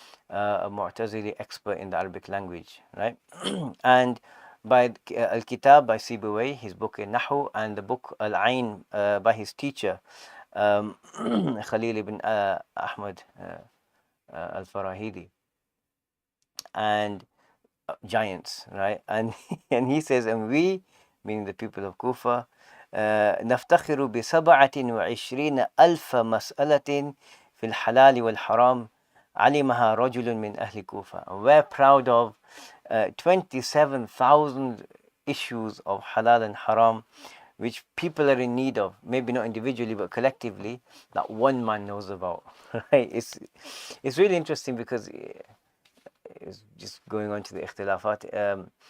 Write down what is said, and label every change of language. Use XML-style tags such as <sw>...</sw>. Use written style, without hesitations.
<en>A Mu'tazili expert in the Arabic language, right? And by Al-Kitab by Sibawayh, his book in Nahu, and the book Al-Ain by his teacher Khalil ibn Ahmad Al-Farahidi, and giants, right? And he says, and we, meaning the people of Kufa,</en> <ar>نفتخر ب27 ألف مسألة في الحلال والحرام علمها رجل من أهل كوفة.</ar> <en>We're proud of 27,000 issues of halal and haram, which people are in need of, maybe not individually but collectively, that one man knows about. Right? It's really interesting because it's just going on to the ikhtilafat.</en>